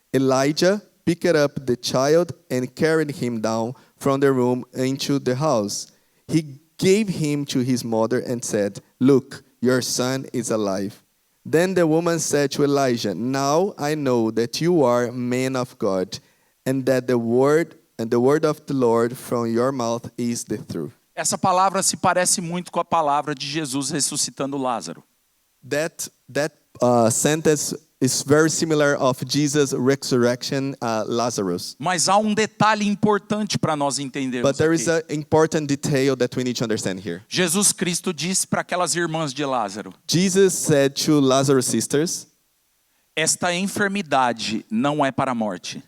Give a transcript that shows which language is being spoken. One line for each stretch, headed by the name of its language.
English: Elijah picked up the child and carried him down from the room into the house. He gave him to his mother and said, Look, your son is alive. Then the woman said to Elijah, "Now I know that you are a man of God, and that the word of the Lord from your mouth is the truth."
Portuguese: Essa palavra se parece muito com a palavra de Jesus ressuscitando Lázaro.
English: That sentence is very similar of Jesus' resurrection Lazarus.
Portuguese: Mas há detalhe importante para nós entendermos
English: But there is
Portuguese: aqui.
English: an important detail that we need to understand here.
Portuguese: Jesus Cristo disse para aquelas irmãs de Lázaro:
English: Jesus said to Lazarus' sisters,
Portuguese: esta enfermidade não é para a morte,